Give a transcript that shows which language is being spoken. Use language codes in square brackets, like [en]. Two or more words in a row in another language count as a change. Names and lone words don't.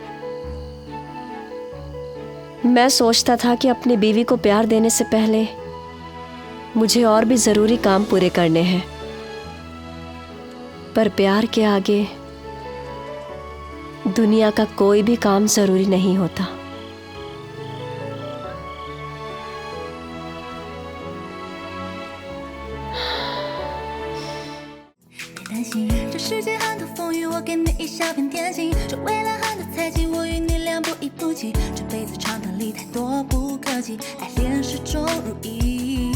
[hi] मैं सोचता था कि अपनी बीवी को प्यार देने से पहले मुझे और भी जरूरी काम पूरे करने हैं, पर प्यार के आगे दुनिया का कोई भी काम जरूरी नहीं होता। [zh] 担心这世界很多风雨，我给你一小片天晴。这未来很多猜忌，我与你俩不离不弃。这辈子长短里太多不可及，爱恋始终如一。